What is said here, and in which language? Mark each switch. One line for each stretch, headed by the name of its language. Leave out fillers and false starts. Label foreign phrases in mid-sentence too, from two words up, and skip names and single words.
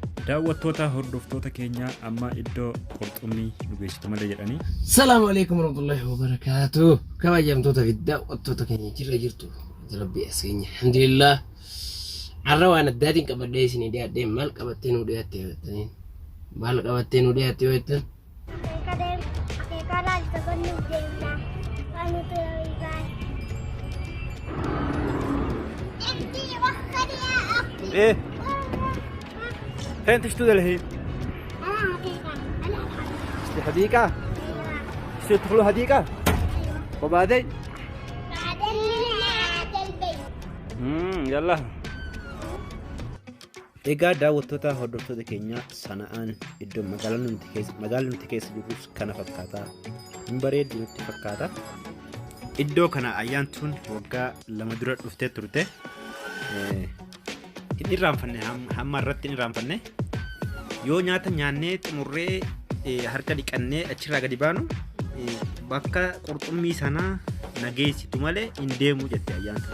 Oromo: daawwattoota hordoftoota keenya amma iddoo qurxummii nu geessitu malee jedhanii.
Arabic: السلام عليكم ورحمة الله وبركاته.
Oromo: Kabajamtoota fi daawwattoota keenya jirra jirtu. Rabbi askeenya. Alhamdulillah. Arra waan addaatiin qabadhee isin dhiyaadhee maal qabattee nu dhiyaatte yoo jettaniin. Maal qabattee nu dhiyaatte yoo jettan.
Arabic: إيه فين تشتغل الحين؟ في حديقة؟ تدخلوا حديقة؟ وبعدين؟ يلا.
Oromo: Egaa daawwattoota hordoftoota keenya sana'aan iddoo magaalaa nuti keessa jirrus kana fakkaata. Hin bareeddi nutti fakkaata. Iddoo kana ayyaantuun waggaa 2 dura dhuftee turte. Inni raanfanne hamma irratti inni raanfanne yoo nyaata nyaannee xumurree harka dhiqannee achirraa gadi baanu bakka qurxummii sanaa nageessitu malee hin deemu jette ayyaantu.